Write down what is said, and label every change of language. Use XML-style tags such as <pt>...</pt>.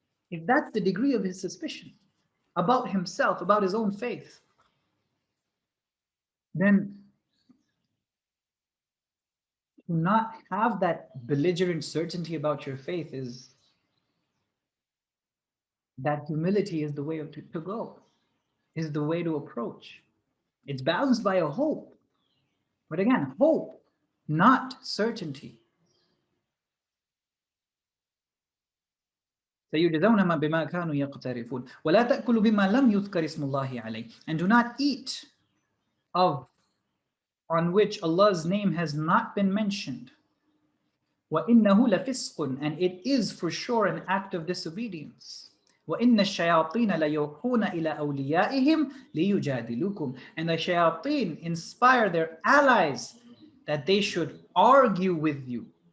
<en>If that's the degree of his suspicion about himself, about his own faith, then to not have that belligerent certainty about your faith is that humility is the way to go, is the way to approach. It's balanced by a hope. But again, hope, not certainty.</en> <ar>سيجزون ما بما كانوا يقترفون ولا تأكلوا بما لم يذكر اسم الله عليه.</ar> <en>And do not eat of on which Allah's name has not been mentioned.</en> <ar>وَإِنَّهُ لَفِسْقٌ,</ar> <en>and it is for sure an act of disobedience.</en> <ar>وَإِنَّ الشَّيَاطِينَ لَيُوحُونَ إِلَى أَوْلِيَائِهِمْ لِيُجَادِلُوكُمْ,</ar> <en>and the shayateen inspire their allies that they should argue with you.</en>